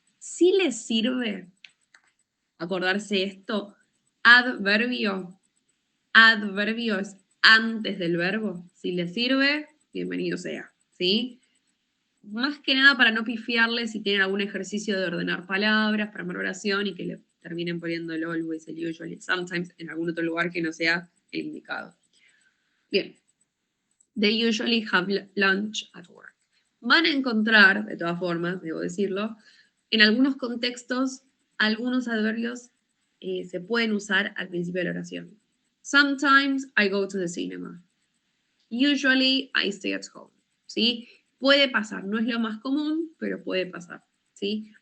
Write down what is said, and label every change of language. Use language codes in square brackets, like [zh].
[es] Si les sirve acordarse esto, adverbio es antes del verbo. Si les sirve, bienvenido sea, ¿sí? Más que nada para no pifiarle si tienen algún ejercicio de ordenar palabras para una oración y que le terminen poniendo el always, el usually, sometimes en algún otro lugar que no sea el indicado. Bien. [en] They usually have lunch at work. [es] Van a encontrar, de todas formas, debo decirlo, en algunos contextos, algunos adverbios se pueden usar al principio de la oración. [en] Sometimes I go to the cinema. Usually I stay at home. [es] ¿Sí? Puede pasar, no es lo más común, pero puede pasar. ¿Sí?